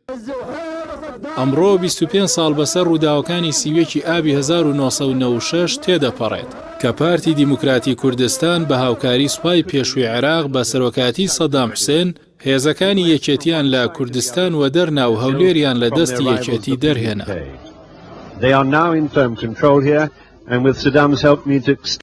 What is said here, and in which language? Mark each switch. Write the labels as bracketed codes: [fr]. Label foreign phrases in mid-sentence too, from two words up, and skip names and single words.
[ckb] ئەمڕۆ 25 ساڵ بەسەر ڕووداوەکانی سیوێکی ئابی 1996 تێدەپەڕێت کە پارتی دیموکراتی کوردستان بە هاوکاری سوپای پێشووی عێراق بە سەرۆکاتی سەدام حوسێن هێزەکانی یەکێتیان لە کوردستان و دەرنا و هەولێریان لە دەستی یەکێتی دەرهێنا. [en] They are now in firm control here and with Saddam's help need to